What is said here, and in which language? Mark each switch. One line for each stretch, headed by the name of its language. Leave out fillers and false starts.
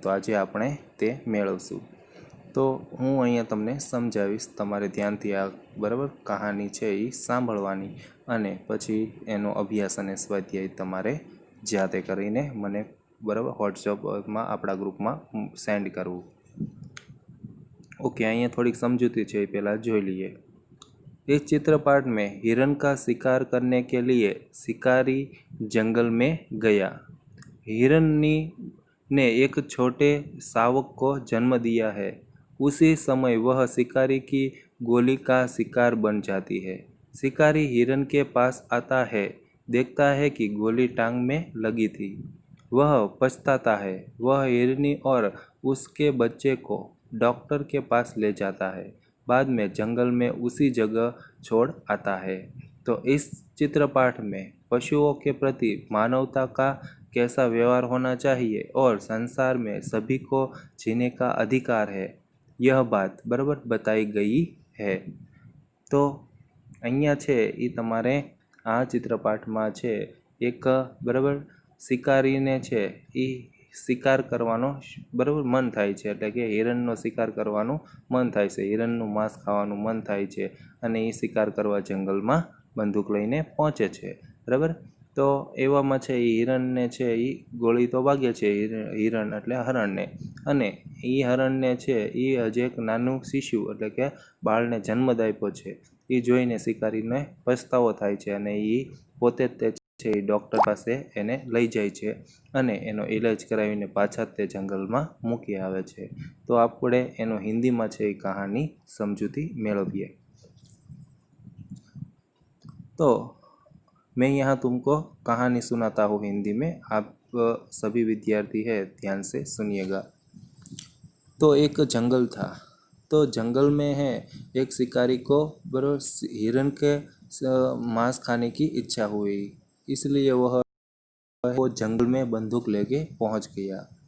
Gujarati: તો આજે આપણે તે મેળવશું. તો હું અહીંયા તમને સમજાવીશ, તમારે ધ્યાનથી આ, બરાબર, કહાની છે એ સાંભળવાની અને પછી એનો અભ્યાસ અને સ્વાધ્યાય તમારે જાતે કરીને મને, બરાબર, વોટ્સઅપમાં આપણા ગ્રુપમાં સેન્ડ કરવું.
Hindi: ओके,
Gujarati: અહીંયા થોડીક समझूती છે,
Hindi: पहला જોઈ लिए। इस चित्रपाठ में हिरण का शिकार करने के लिए शिकारी जंगल में गया। हिरण ने एक छोटे शावक को जन्म दिया है। उसी समय वह शिकारी की गोली का शिकार बन जाती है। शिकारी हिरण के पास आता है, देखता है कि गोली टांग में लगी थी। वह पछताता है। वह हिरनी और उसके बच्चे को डॉक्टर के पास ले जाता है। बाद में जंगल में उसी जगह छोड़ आता है। तो इस चित्रपाठ में पशुओं के प्रति मानवता का कैसा व्यवहार होना चाहिए और संसार में सभी को जीने का अधिकार है, यह बात बराबर बताई गई है।
Gujarati: तो અહીંયા છે એ તમારે આ ચિત્રપાઠમાં છે એક, બરાબર, શિકારીને છે એ શિકાર કરવાનો, બરાબર, મન થાય છે, એટલે કે હિરણનો શિકાર કરવાનું મન થાય છે, હિરણનું માંસ ખાવાનું મન થાય છે, અને એ શિકાર કરવા જંગલમાં બંદૂક લઈને પહોંચે છે, બરાબર. તો એવામાં છે એ હિરણને છે એ ગોળી તો વાગે છે, હિરણ એટલે હરણને, અને એ હરણને છે એ હજી એક નાનું શિશુ એટલે કે બાળને જન્મ આપ્યો છે. એ જોઈને શિકારીને પછતાવો થાય છે અને એ પોતે જ તે છે એ ડૉક્ટર પાસે એને લઈ જાય છે અને એનો ઈલાજ કરાવીને પાછા તે જંગલમાં મૂકી આવે છે. તો આપણે એનો હિન્દીમાં છે એ કહાની સમજૂતી મેળવીએ.
Hindi: तो मैं यहाँ तुमको कहानी सुनाता हूँ हिंदी में, आप सभी विद्यार्थी है ध्यान से सुनिएगा। तो एक जंगल था, तो जंगल में है एक शिकारी को, बराबर, हिरण के मांस खाने की इच्छा हुई, इसलिए वो जंगल में बंदूक लेके पहुंच गया।